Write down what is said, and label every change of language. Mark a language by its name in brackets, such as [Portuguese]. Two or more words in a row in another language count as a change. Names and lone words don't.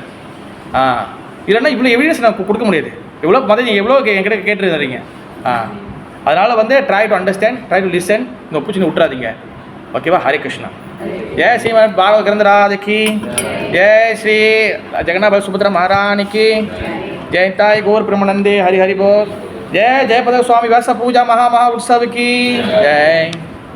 [Tamil] இல்லைன்னா இவ்வளோ எவிடன்ஸ் நான் கொடுக்க முடியாது. எவ்வளோ எவ்வளோ என்கிட்ட கேட்டுருந்தீங்க. அதனால் வந்து [English] try to understand, try to listen. [Tamil] இந்த ஆப்பர்ச்சுனிட்டி விட்டுறாதீங்க. ஓகேவா? ஹரே கிருஷ்ணா. ஜெய் ஸ்ரீமத் பாகவத் கிரந்த ராதைக்கு, ஜெய் ஸ்ரீ ஜெகநாத சுபத்ரா மகாராணிக்கு, [Bangla] जय ताई गौर प्रमानंदे हरि हरि बोल। [Hindi] जय जय पद स्वामी व्यास पूजा महा उत्सव की जय।